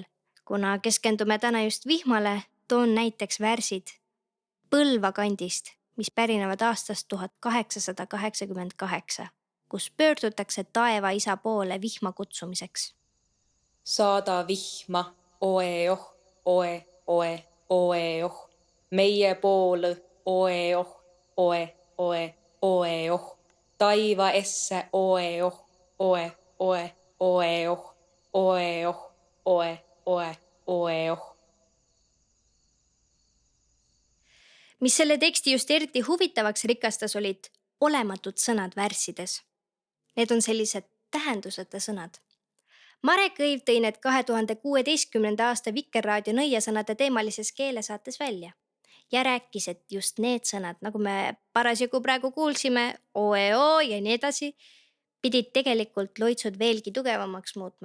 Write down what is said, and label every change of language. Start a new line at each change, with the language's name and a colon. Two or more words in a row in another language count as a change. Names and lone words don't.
Estonian: Kuna keskendume täna just vihmale, toon näiteks värsid Põlva kandist, mis pärinevad aastast 1888, kus pöördutakse taeva isa poole vihma kutsumiseks. Saada vihma, oe-oh, oe, oe, oe-oh. Meie poole, oe-oh, oe, oe, oe-oh. Taiva esse, oe-oh, oe, oe, oe-oh, oe-oh, oe, oe, oe-oh. Mis selle teksti just eriti huvitavaks rikastas, olid olematud sõnad värssides. Need on sellised tähenduseta sõnad. Mare Kõiv tõi need 2016. aasta Vikerraadio nõiasõnade teemalises keelesaates välja ja rääkis, et just need sõnad, nagu me parasjagu praegu kuulsime, oe-oo ja nii edasi, pidid tegelikult loitsud veelgi tugevamaks muutma.